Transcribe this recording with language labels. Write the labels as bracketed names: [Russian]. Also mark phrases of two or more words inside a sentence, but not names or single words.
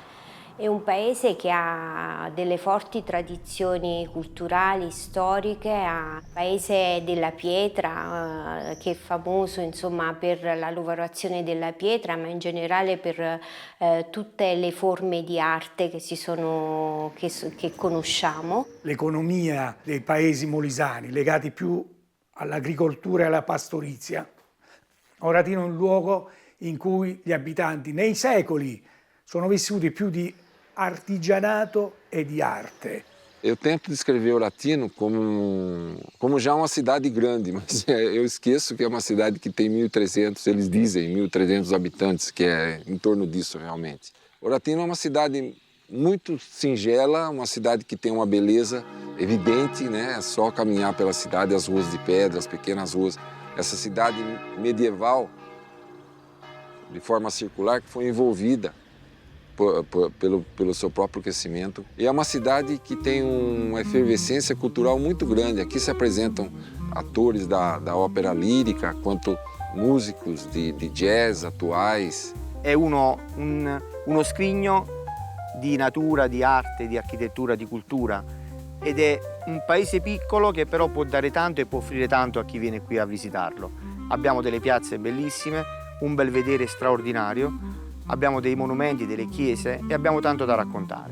[Italian] È un paese che ha delle forti tradizioni culturali, storiche, è un paese della pietra, che è famoso insomma per la lavorazione della pietra, ma in generale per tutte le forme di arte che conosciamo. L'economia dei paesi molisani, legati più all'agricoltura e alla pastorizia. Oratino è un luogo in cui gli abitanti nei secoli sono vissuti più di artigianato e di arte. [Portuguese] Eu tento descrever Oratino como já uma cidade grande, mas eu esqueço que é uma cidade que tem 1.300, eles dizem 1.300 habitantes, que é em torno disso realmente. Oratino é uma cidade muito singela, uma cidade que tem uma beleza evidente, né? É só caminhar pela cidade, as ruas de pedra, as pequenas ruas. Essa cidade medieval, de forma circular, que foi envolvida pelo seu próprio crescimento. E é uma cidade que tem uma efervescência cultural muito grande. Aqui se apresentam atores da ópera lírica, quanto músicos de jazz atuais. [Italian] È uno scrigno di natura, di arte, di architettura, di cultura, ed è un paese piccolo che però può dare tanto e può offrire tanto a chi viene qui a visitarlo. Abbiamo delle piazze bellissime, un belvedere straordinario, abbiamo dei monumenti, delle chiese e abbiamo tanto da raccontare.